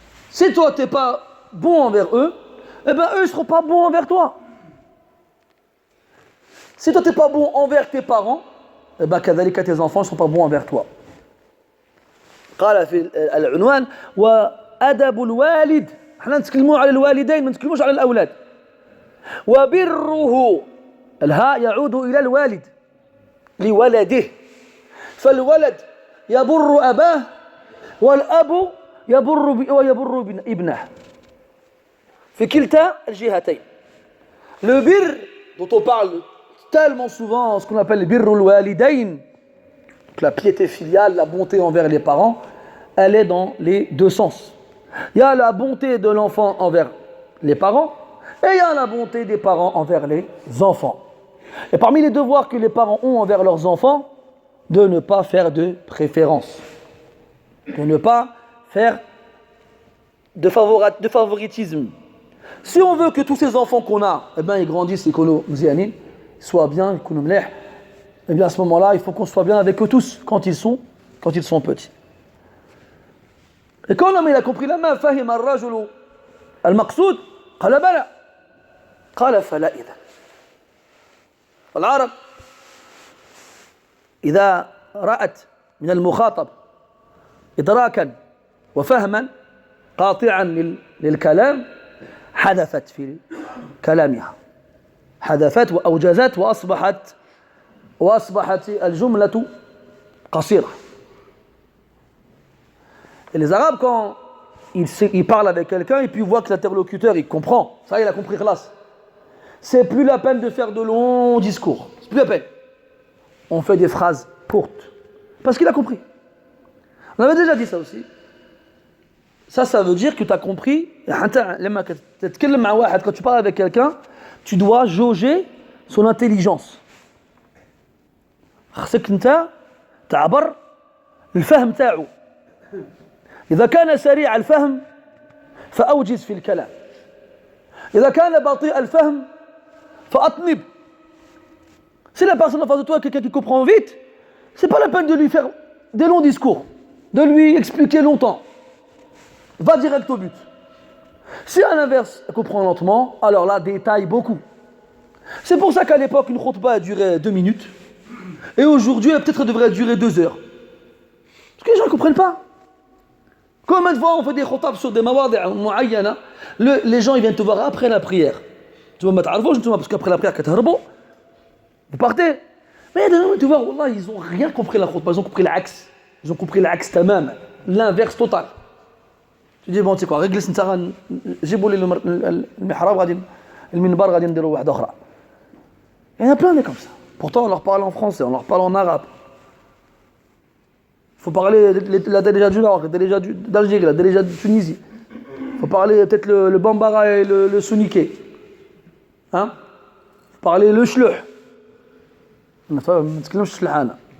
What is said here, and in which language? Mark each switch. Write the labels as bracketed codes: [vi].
[fr] Si toi tu n'es pas bon envers eux, eh bien eux ne seront pas bons envers toi. Si toi tu n'es pas bon envers tes parents, eh bien [ar] كذلك [fr] tes enfants ne seront pas bons envers toi. [ar] قال في العنوان وأدب الوالد. احنا نتكلموا على الوالدين ما نتكلموش على الأولاد. وبره الهاء يعود إلى الوالد لولده. فالولد يبر أباه والأب يبر ابنه في كلتا الجهتين. [fr] Le bir dont on parle tellement souvent, ce qu'on appelle le birrul walidain, la piété filiale, la bonté envers les parents, elle est dans les deux sens. Il y a la bonté de l'enfant envers les parents et il y a la bonté des parents envers les enfants. Et parmi les devoirs que les parents ont envers leurs enfants, de ne pas faire de préférence, de ne pas faire de favoritisme. Si on veut que tous ces enfants qu'on a, eh ben, ils grandissent et qu'on nous soient bien, qu'on nous mleh, eh bien à ce moment-là, il faut qu'on soit bien avec eux tous quand ils sont petits. Et quand l'homme il a compris [ar] لما فهم الرجل المقصود قال بلى قال فلا إذا. العرب إذا رأت من المخاطب إدراكا وفهما قاطعا للكلام حذفت في كلامها، حذفت وأوجزت وأصبحت الجملة قصيرة. [fr] Et les Arabes, quand ils parlent avec quelqu'un et puis ils voient que l'interlocuteur il comprend, ça il a compris classe. C'est plus la peine de faire de longs discours. C'est plus la peine. On fait des phrases courtes. Parce qu'il a compris. On avait déjà dit ça aussi. Ça veut dire que tu as compris. Quand tu parles avec quelqu'un, tu dois jauger son intelligence. [ar] خصك انت تعبر الفهم تاعو. إذا كان سريع الفهم فأوجز في الكلام. إذا كان بطيء الفهم فأطنب. [fr] Si la personne en face de toi est quelqu'un qui comprend vite, c'est pas la peine de lui faire des longs discours, de lui expliquer longtemps. Va direct au but. Si à l'inverse, elle comprend lentement, alors là, détaille beaucoup. C'est pour ça qu'à l'époque, une khutba a duré 2 minutes, et aujourd'hui, peut-être elle devrait durer 2 heures. Parce que les gens ne comprennent pas. Combien de fois on fait des khutbas sur des mawadi' mu'ayyana, les gens ils viennent te voir après la prière. Tu vas me t'arriver, parce qu'après la prière, vous partez. Mais tu vois, wallah, ils n'ont rien compris la khutbah, ils ont compris l'axe. Ils ont compris l'axe tamam, l'inverse total. Tu dis, bon, tu sais quoi, réglez [ar] نتا جيبوا لي المحراب غادي المنبر غادي نديروا واحده اخرى. [fr] Il y en a plein des comme ça. Pourtant on leur parle en français, on leur parle en arabe. Il faut parler la déléga du Nord, la déléga d'Algérie, la déléga de Tunisie. Il faut parler peut-être le Bambara et le Souniké. Hein? Il faut parler le Shluh. [ar] ما نتكلمش الشلحانه.